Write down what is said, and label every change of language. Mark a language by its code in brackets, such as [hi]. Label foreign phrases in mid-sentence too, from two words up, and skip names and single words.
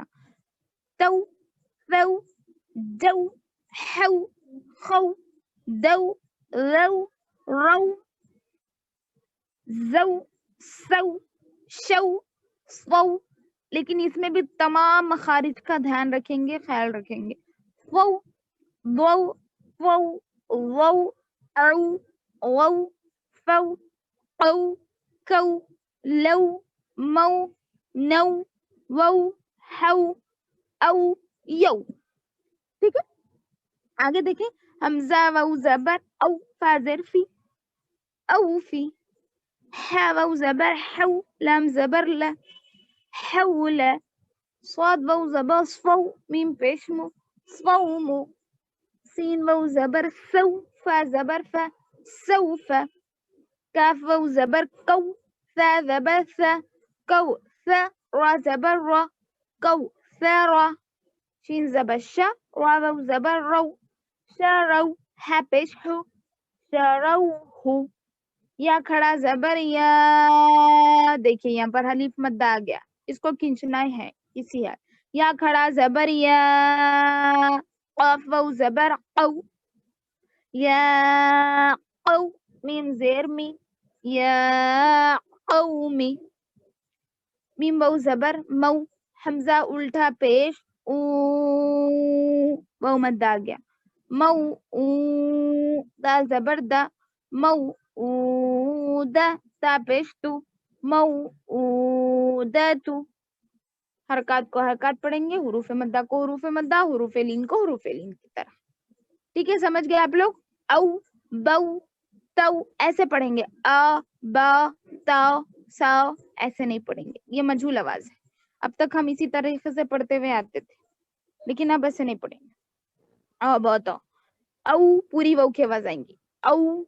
[ur] تو رو جو ہو خو دو رو رو زو سو شو سو. لیکن اس میں بھی تمام مخارج کا دھیان رکھیں گے، خیال رکھیں گے. وو وو وو وو او وو فو او کو لو مو نو وو ہو او یو. ٹھیک ہے. آگے دیکھیں. حمزہ واؤ زبر او، فا زیر فی او فی. حا واؤ زبر حو، لام زبر لا حول. صاد واؤ زبر صفو، میم پیش مو صومو. سین واؤ زبر سو، فا زبر فا سوف. کاف واؤ زبر کو، ثا زبر ثا کو ثا. را زبر را کو ثرا. شین زبر شا، را واؤ زبر رو شارو. ہا پیش ہو شارو ہو. یا کھڑا زبر یا. دیکھیے یہاں پر حلیف مدہ آ گیا، اس کو کھینچنا ہے اسی حال. یا کھڑا زبر یا. قاف واؤ زبر قو، یا قو، میم زیر می یا قومی. میم واؤ زبر مو، حمزہ الٹا پیش او، واؤ مدہ آ گیا. دا زبر دا موعودة تا پیش تو موعودة حرکات کو حرکات پڑھیں گے حروف مدہ کو حروف مدہ حروف لین کو حروف لین کی طرح ٹھیک ہے سمجھ گئے آپ لوگ او بو تو ایسے پڑھیں گے با تا سا ایسے نہیں پڑھیں گے یہ مجہول آواز ہے اب تک ہم اسی طریقے سے پڑھتے ہوئے آتے تھے لیکن اب ایسے نہیں پڑھیں گے بہت او پوری وو کی آواز آئیں گی او